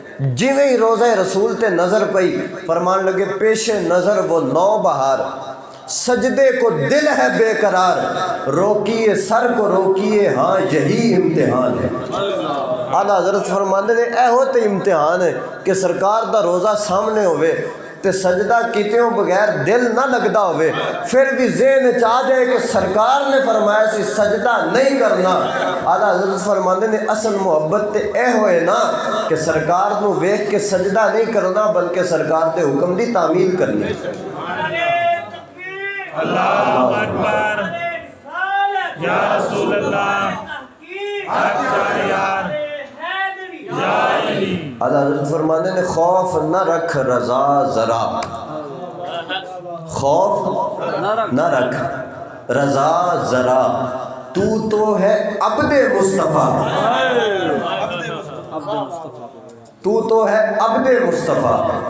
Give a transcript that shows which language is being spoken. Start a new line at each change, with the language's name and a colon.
Punjabi: جویں ہی روضہ رسول تے نظر پئی فرمان لگے
Urdu: پیش نظر وہ نو بہار سجدے کو دل ہے بے قرار, روکیے سر کو روکیے ہاں یہی امتحان ہے.
Punjabi: اعلیٰ حضرت فرماندے نے اے ہوتے امتحان ہے کہ سرکار دا روزہ سامنے ہوئے تے سجدہ کیتےوں بغیر دل نہ لگدا ہوئے, پھر بھی ذہن چاہ جائے کہ سرکار نے فرمایا سی سجدہ نہیں کرنا. اعلیٰ حضرت فرماندے نے اصل محبت تے اے ہوئے نا کہ سرکار نو ویکھ کے سجدہ نہیں کرنا بلکہ سرکار دے حکم دی تعمیل کرنی.
Arabic: اللہ اکبر یا رسول اللہ یا علی.
Punjabi: اعلیٰ حضرت فرمانے نے
Urdu: خوف نہ رکھ رضا ذرا, خوف نہ رکھ رضا ذرا, تو ہے عبد مصطفیٰ, تو ہے عبد مصطفیٰ.